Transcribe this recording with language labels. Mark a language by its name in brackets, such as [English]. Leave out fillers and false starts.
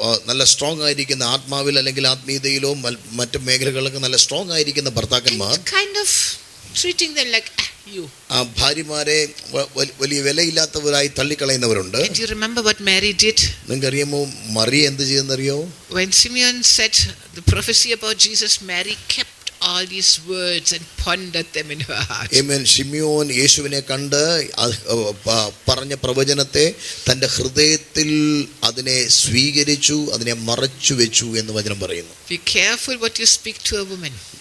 [Malayalam] നല്ല സ്ട്രോങ് ആയിരിക്കുന്ന ആത്മാവിൽ അല്ലെങ്കിൽ ആത്മീയതയിലോ മറ്റു മേഖലകളിലൊക്കെ നല്ല സ്ട്രോങ് ആയിരിക്കുന്ന ഭർത്താക്കന്മാർ [English] kind of treating them like you. [Malayalam] ആ ഭാര്യമാരെ വലിയ വിലയില്ലാത്തവരായി തള്ളിക്കളയുന്നവരുണ്ട്. [English] And you remember what Mary did? [Malayalam] നിങ്ങൾക്കറിയാമോ മറിയ എന്ത് ചെയ്തെന്നറിയോ? [English] When Simeon said the prophecy about Jesus, Mary kept all these words and pondered them in her heart. Amen. [Malayalam] Simeon യേശുവിനെ കണ്ട് പറഞ്ഞ പ്രവചനത്തെ തന്റെ ഹൃദയത്തിൽ അതിനെ സ്വീകരിച്ചു, അതിനെ മറച്ചു വെച്ചു എന്ന് വചനം പറയുന്നു. [English] Be careful what you speak to a woman.